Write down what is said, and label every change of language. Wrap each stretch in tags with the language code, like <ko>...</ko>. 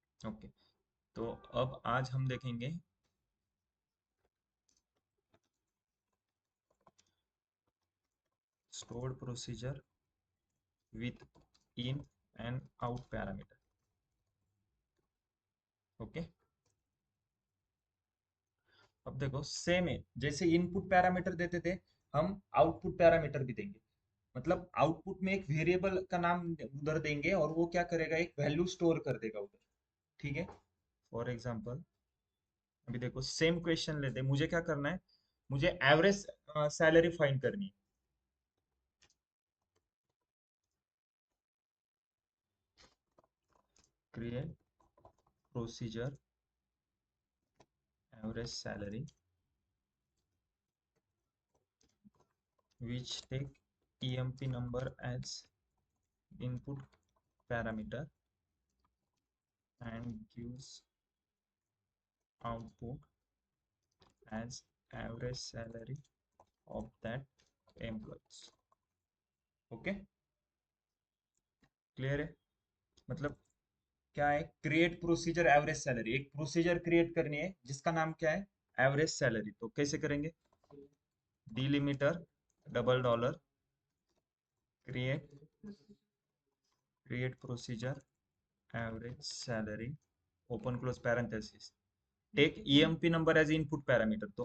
<hi>Okay, तो अब आज हम देखेंगे</hi> <en>stored procedure with in and out parameter।</en> <hi>Okay, अब देखो सेम है, जैसे इनपुट पैरामीटर देते थे हम आउटपुट पैरामीटर भी देंगे। मतलब आउटपुट में एक वेरिएबल का नाम उधर देंगे और वो क्या करेगा, एक वैल्यू स्टोर कर देगा उधर। ठीक है, फॉर एग्जांपल अभी देखो सेम क्वेश्चन लेते हैं, मुझे क्या करना है, मुझे एवरेज सैलरी फाइंड करनी है।</hi> <en>Create procedure average salary which take EMP number as input parameter and gives output as average salary of that employees।</en> <hi>Okay, clear है। मतलब क्या है, क्रिएट प्रोसीजर एवरेज सैलरी, एक प्रोसीजर क्रिएट करनी है जिसका नाम क्या है, एवरेज सैलरी। तो कैसे करेंगे,</hi> <en>Delimiter double dollar create create procedure average salary open close parenthesis, take EMP number as input parameter.</en>